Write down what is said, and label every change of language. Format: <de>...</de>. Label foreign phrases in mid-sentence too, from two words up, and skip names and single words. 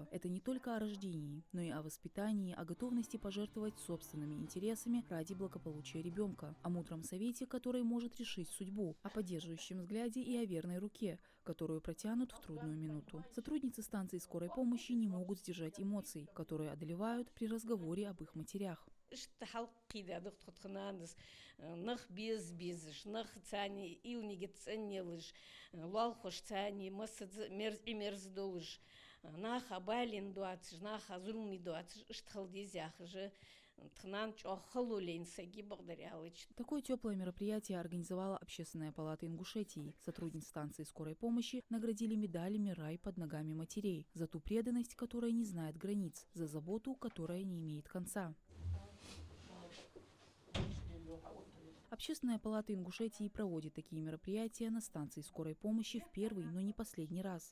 <ru>Это не только о рождении, но и о воспитании, о готовности пожертвовать собственными интересами ради благополучия ребенка, о мудром совете, который может решить судьбу, о поддерживающем взгляде и о верной руке, которую протянут в трудную минуту. Сотрудницы станции скорой помощи не могут сдержать эмоций, которые одолевают при разговоре об их матерях.</ru> <inh>Нах без, нах цани, илниги ценнелыш, лалхош цани, мерздолыш, нах абалин дуацж, нах азулми дуацж, штхалдизях же, тхнан чохалулейн саги благодарялыч.</inh> <ru>Такое теплое мероприятие организовала Общественная палата Ингушетии. Сотрудниц станции скорой помощи наградили медалями «Рай под ногами матерей» за ту преданность, которая не знает границ, за заботу, которая не имеет конца. Общественная палата Ингушетии проводит такие мероприятия на станции скорой помощи в первый, но не последний раз.</ru>